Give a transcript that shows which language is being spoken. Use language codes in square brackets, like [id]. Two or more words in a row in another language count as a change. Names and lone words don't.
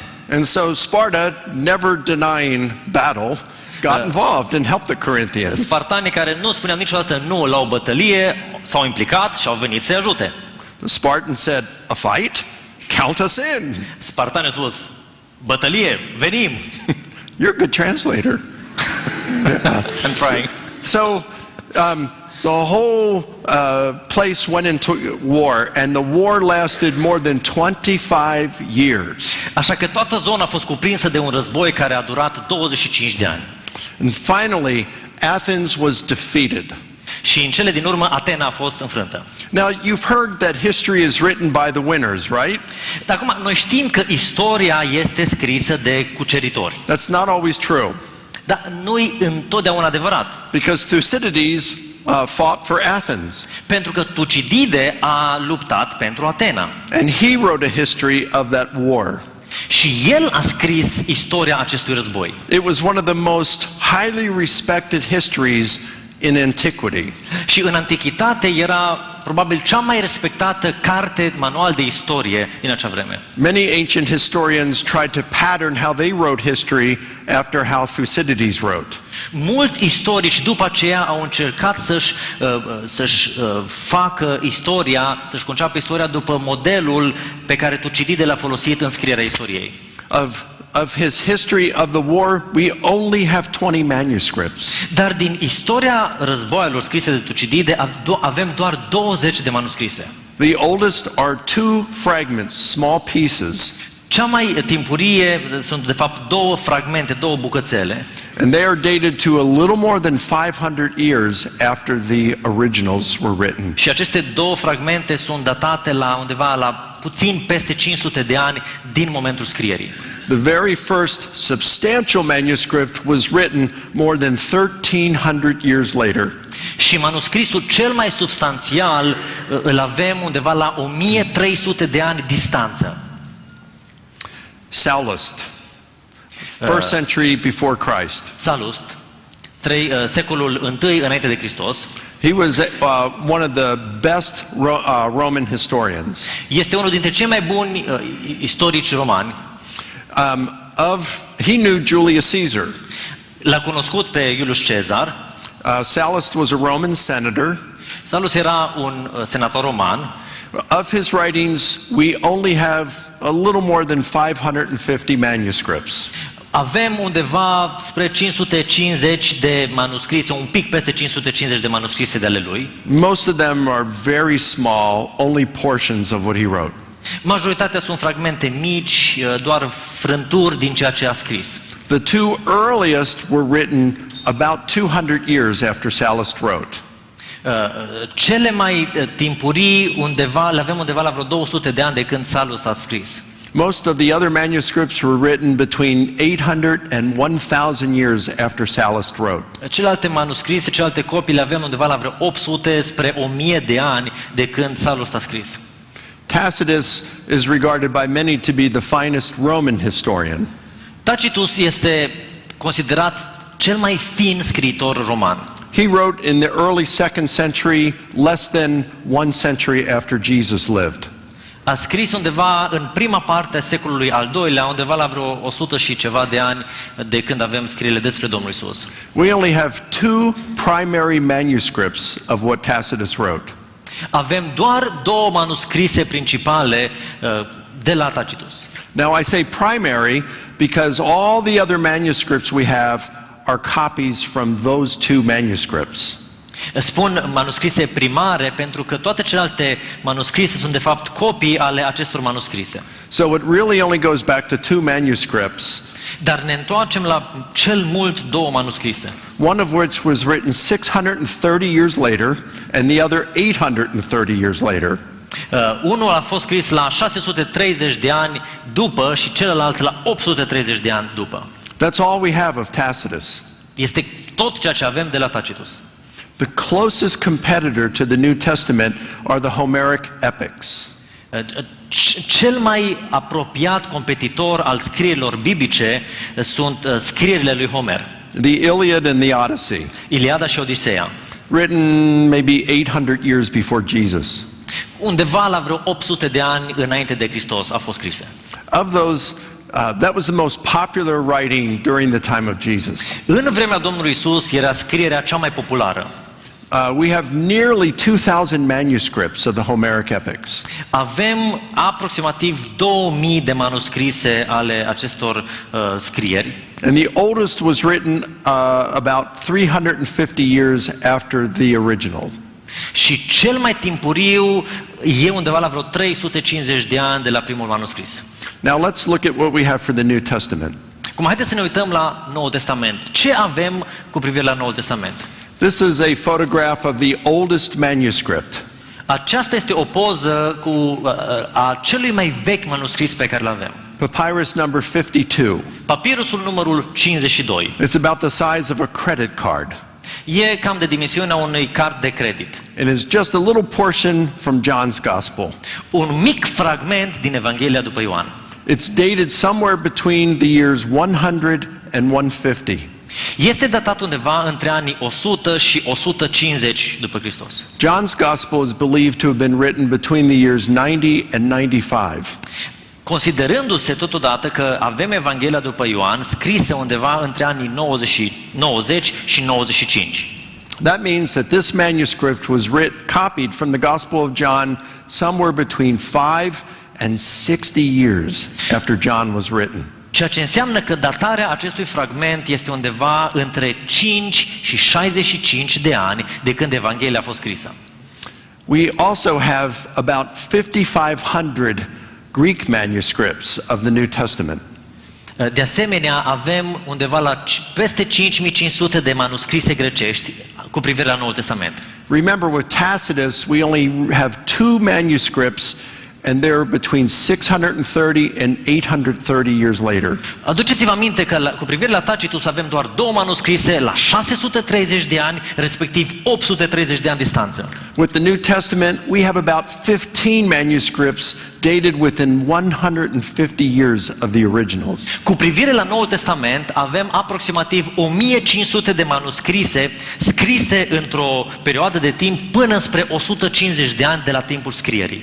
[en] And so Sparta, never denying battle, got involved and helped the Corinthians. [ro] Spartanii care nu spuneau niciodată nu la o bătălie s-au implicat și au venit să-i ajute. [en] The Spartan said, a fight? Count us in. [ro] Spartanii au spus, bătălie, venim. [en] You're a good translator. I'm trying. So the whole place went into war, and the war lasted more than 25 years. [ro] Așa că toată zona a fost cuprinsă de un război care a durat 25 de ani. [en] And finally, Athens was defeated. [ro] Și în cele din urmă, Atena a fost înfrântă. [en] Now, you've heard that history is written by the winners, right? [ro] Dar acum, noi știm că istoria este scrisă de cuceritori. [en] That's not always true. [ro] Dar nu-i întotdeauna adevărat. [en] Because Thucydides fought for Athens. [ro] Pentru că Tucidide a luptat pentru Atena. [en] And he wrote a history of that war. [ro] Și el a scris istoria acestui război. [en] It was one of the most highly respected histories in antiquity. [ro] Și în antichitate era probabil cea mai respectată carte, manual de istorie din acea vreme. [en] Many ancient historians tried to pattern how they wrote history after how Thucydides wrote. [ro] Mulți istorici după aceea au încercat să-și facă istoria, să-și conceapă istoria după modelul pe care Tucidide l-a folosit în scrierea istoriei. [en] Of his history of the war, we only have 20 manuscripts. [ro] Dar din istoria războaielor scrise de Tucidide avem doar 20 de manuscrise. [en] The oldest are 2 fragments, small pieces. [ro] Cea mai timpurie sunt de fapt 2 fragmente, 2 bucățele. [en] And they are dated to a little more than 500 years after the originals were written. [ro] Și aceste 2 fragmente sunt datate la undeva la puțin peste 500 de ani din momentul scrierii. [en] The very first substantial manuscript was written more than 1300 years later. [ro] Și manuscrisul cel mai substanțial îl avem undeva la 1300 de ani distanță. [en] Sallust, 1st century before Christ. [ro] Sallust, secolul I înainte de Hristos. [en] He was one of the best Roman historians. [ro] Este unul dintre cei mai buni istorici romani. [en] He knew Julius Caesar. [ro] L-a cunoscut pe Iulius Cezar. [en] Sallust was a Roman senator. [ro] Sallust era un senator roman. [en] Of his writings, we only have a little more than 550 manuscripts. [ro] Avem undeva spre 550 de manuscrise, un pic peste 550 de manuscrise de ale lui. [en] Most of them are very small, only portions of what he wrote. [ro] Majoritatea sunt fragmente mici, doar frânturi din ceea ce a scris. [en] The 2 earliest were written about 200 years after Sallust wrote. [ro] Cele mai timpurii le avem undeva la vreo 200 de ani de când Sallust a scris. [en] Most of the other manuscripts were written between 800 and 1000 years after Sallust wrote. [ro] Celelalte manuscrise, celelalte copii le avem undeva la vreo 800 spre 1000 de ani de când Sallust a scris. [en] Tacitus is regarded by many to be the finest Roman historian. [ro] Tacitus este considerat cel mai fin scriitor roman. [en] He wrote in the early 2nd century, less than 1 century after Jesus lived. [ro] A scris undeva în prima parte a secolului al II-lea, undeva la vreo 100 și ceva de ani de când avem scrierile despre Domnul Isus. [en] We only have 2 primary manuscripts of what Tacitus wrote. [ro] Avem doar 2 manuscrise principale de la Tacitus. [en] Now I say primary because all the other manuscripts we have are copies from those 2 manuscripts. [ro] Spun manuscrise primare pentru că toate celelalte manuscrise sunt de fapt copii ale acestor manuscrise. [en] So it really only goes back to 2 manuscripts. [ro] Dar ne întoarcem la cel mult 2 manuscrise. [en] One of which was written 630 years later and the other 830 years later. [ro] Unul a fost scris la 630 de ani după și celălalt la 830 de ani după. [en] That's all we have of Tacitus. [ro] Este tot ceea ce avem de la Tacitus. [en] The closest competitor to the New Testament are the Homeric epics. [ro] Cel mai apropiat competitor al scrierilor biblice sunt scrierile lui Homer. [en] The Iliad and the Odyssey, [ro] Iliada și Odiseea. [en] written maybe 800 years before Jesus. [ro] Undeva la vreo 800 de ani înainte de Hristos a fost scrise. [en] Of those, that was the most popular writing during the time of Jesus. [ro] În vremea Domnului Isus era scrierea cea mai populară. [en] We have nearly 2,000 manuscripts of the Homeric epics. [ro] Avem aproximativ 2000 de manuscrise ale acestor scrieri. [en] And the oldest was written about 350 years after the original. [ro] Și cel mai timpuriu e undeva la vreo 350 de ani de la primul manuscris. [en] Now let's look at what we have for the New Testament. [ro] Acum haideți să ne uităm la Noul Testament. Ce avem cu privire la Noul Testament? [en] This is a photograph of the oldest manuscript. [ro] Aceasta este o poză cu a celui mai vechi manuscris pe care îl avem. [en] Papyrus number 52. [ro] Papirusul numărul 52. [en] It's about the size of a credit card. [ro] E cam de dimensiunea unui card de credit. [en] And it's just a little portion from John's Gospel. [ro] Un mic fragment din Evanghelia după Ioan. [en] It's dated somewhere between the years 100 and 150. [ro] Este datat undeva între anii 100 și 150 după Hristos. [en] John's Gospel is believed to have been written between the years 90 and 95. [ro] Considerându-se totodată că avem Evanghelia după Ioan scrisă undeva între anii 90 și 95. [en] That means that this manuscript was copied from the Gospel of John somewhere between 5 and 60 years after John was written. [ro] Ceea ce înseamnă că datarea acestui fragment este undeva între 5 și 65 de ani de când Evanghelia a fost scrisă. [en] We also have about 5,500 Greek manuscripts of the New Testament. [ro] De asemenea, avem undeva la peste 5500 de manuscrise grecești cu privire la Noul Testament. [en] Remember, with Tacitus, we only have 2 manuscripts, and they're between 630 and 830 years later. [ro] Aduceți-vă aminte că cu privire la Tacitus avem doar 2 manuscrise la 630 de ani, respectiv 830 de ani distanță. [en] With the New Testament, we have about 15 manuscripts dated within 150 years of the originals. [ro] Cu privire la Noul Testament avem aproximativ 1500 de manuscrise scrise într-o perioadă de timp până spre 150 de ani de la timpul scrierii.